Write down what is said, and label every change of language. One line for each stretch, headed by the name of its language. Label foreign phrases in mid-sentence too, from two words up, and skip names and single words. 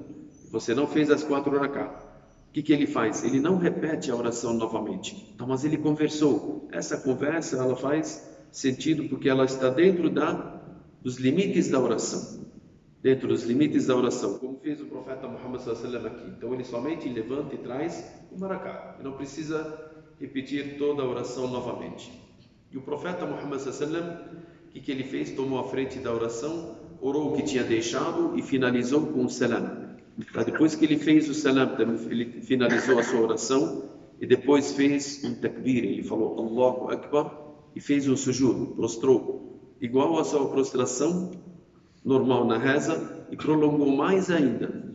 Portuguese: Você não fez as 4 rak'ah. O que ele faz? Ele não repete a oração novamente. Então, mas ele conversou. Essa conversa, ela faz sentido porque ela está dentro dos limites da oração. Dentro dos limites da oração, como fez o profeta Muhammad
Arabic: صلى الله عليه وسلم
Portuguese: aqui. Então ele somente levanta e traz uma rak'ah. Ele não precisa repetir toda a oração novamente. E o profeta Muhammad
Arabic: صلى الله عليه وسلم,
Portuguese: o que ele fez? Tomou a frente da oração, orou o que tinha deixado e finalizou com o salam. Depois que ele fez o salam, ele finalizou a sua oração e depois fez um takbir. Ele falou
Arabic: الله أكبر
Portuguese: e fez um sujud, prostrou, igual a sua prostração normal na reza, e prolongou mais ainda.